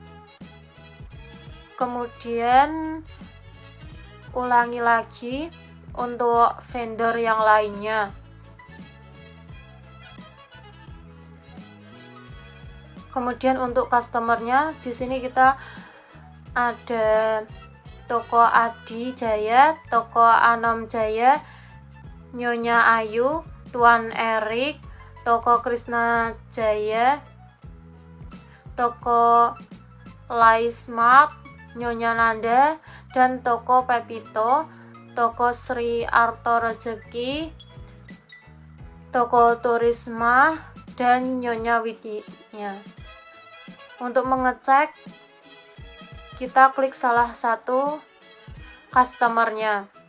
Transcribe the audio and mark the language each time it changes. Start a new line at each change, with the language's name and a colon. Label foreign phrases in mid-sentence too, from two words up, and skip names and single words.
Indonesian: Kemudian ulangi lagi untuk vendor yang lainnya. Kemudian untuk customernya, di sini kita ada Toko Adi Jaya, Toko Anom Jaya, Nyonya Ayu, Tuan Erik, Toko Krisna Jaya, Toko Laismart, Nyonya Nanda, dan Toko Pepito, Toko Sri Arto Rezeki, Toko Turisma, dan Nyonya Widya. Untuk mengecek, kita klik salah satu customernya.